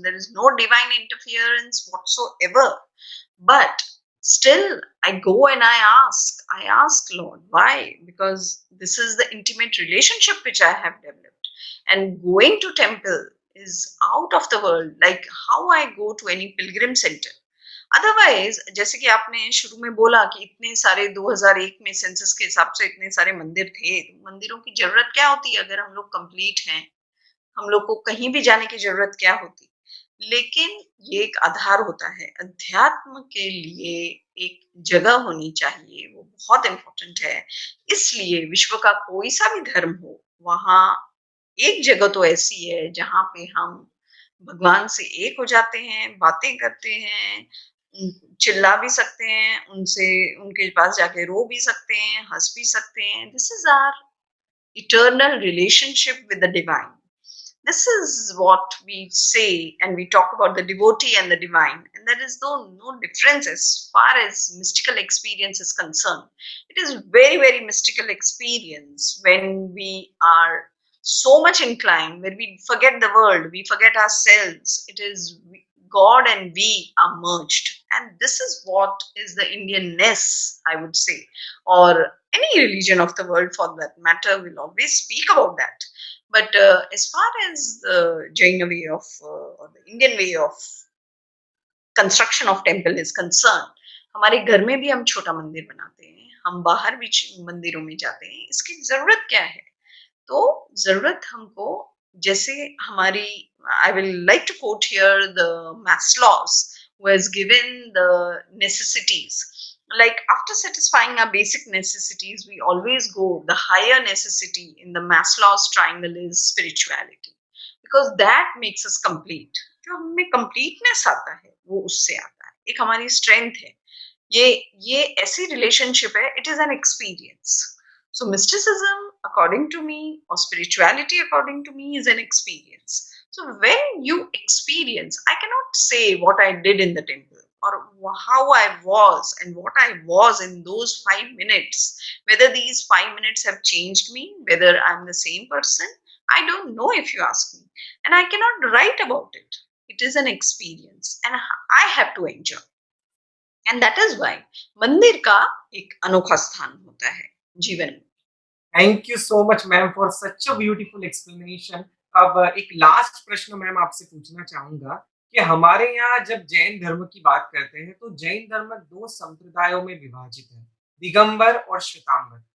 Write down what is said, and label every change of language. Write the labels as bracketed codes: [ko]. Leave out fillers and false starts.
[en] There is no divine interference whatsoever. But still, I go and I ask Lord, why? Because this is the intimate relationship which I have developed. And going to temple is out of the world, like how I go to any pilgrim center. [hi] Otherwise जैसे कि आपने शुरू में बोला कि इतने सारे 2001 में सेंसस के हिसाब से इतने सारे मंदिर थे, तो मंदिरों की जरूरत क्या होती है अगर हम लोग कंप्लीट हैं, हम लोग को कहीं भी जाने की जरूरत क्या होती। लेकिन ये एक आधार होता है अध्यात्म के लिए, एक जगह होनी चाहिए, वो बहुत इंपॉर्टेंट है। इसलिए विश्व का कोई सा भी धर्म हो, वहां एक जगह तो ऐसी है जहां पे हम भगवान से एक हो जाते हैं, बातें करते हैं, चिल्ला भी सकते हैं, उनसे उनके पास जाके रो भी सकते हैं, हंस भी सकते हैं। [en] This is our eternal relationship with the divine. This is what we say, and we talk about the devotee and the divine, and there is no difference as far as mystical experience is concerned. It is very, very mystical experience when we are so much inclined, when we forget the world, we forget ourselves. It is God and we are merged, and this is what is the Indianness, I would say, or any religion of the world for that matter will always speak about that. But as far as the Jaina way of or the Indian way of construction of temple is concern, [hi] हमारे घर में भी हम छोटा मंदिर बनाते हैं, हम बाहर भी मंदिरों में जाते हैं, इसकी जरूरत क्या है? तो जरूरत हमको, जैसे हमारी, [en] I will like to quote here the Maslow's who has given the necessities, like after satisfying our basic necessities we always go, the higher necessity in the Maslow's triangle is spirituality, because that makes us complete. [hi] जो हमें completeness आता है वो उससे आता है, एक हमारी स्ट्रेंथ है, ये ये ऐसी रिलेशनशिप है, [en] It is an experience. So mysticism, according to me, or spirituality, according to me, is an experience. So when you experience, I cannot say what I did in the temple or how I was and what I was in those 5 minutes. Whether these 5 minutes have changed me, whether I'm the same person, I don't know if you ask me. And I cannot write about it. It is an experience and I have to enjoy. And that is why [hi] मंदिर का एक अनोखा स्थान होता है जीवन में. [en] Thank you so much ma'am for such a beautiful explanation. [hi] अब एक लास्ट प्रश्न मैम आपसे पूछना चाहूंगा कि हमारे यहाँ जब जैन धर्म की बात करते हैं तो जैन धर्म 2 संप्रदायों में विभाजित है, दिगंबर और श्वेतांबर।